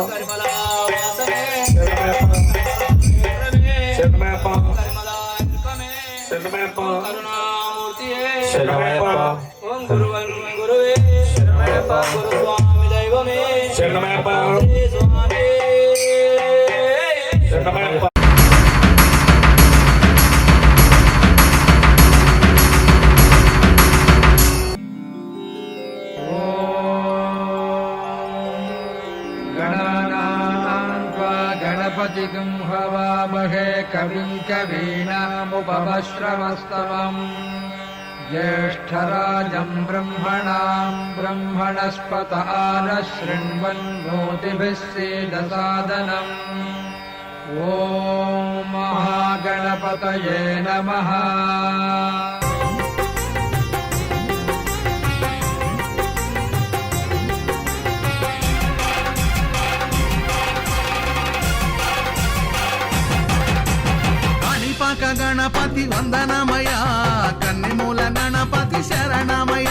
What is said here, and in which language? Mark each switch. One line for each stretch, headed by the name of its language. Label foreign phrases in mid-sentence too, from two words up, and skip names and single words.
Malayalam: ശരണമയ്യപ്പ ശരണമയ്യപ്പ ശരണമയ്യപ്പ ശരണമയ്യപ്പ ശരണമയ്യപ്പ
Sanskrit: गणपतिं हवामहे कविं कवीनामुपमश्रवस्तमम् ज्येष्ठराजं ब्रह्मणां ब्रह्मणस्पत आनः शृण्वन्नोतिभिः सीदसादनम् ॐ महागणपतये नमः।
Malayalam: ഗണപതി വന്ദനമയ്യാ കന്നിമൂല ഗണപതി ശരണമയ്യാ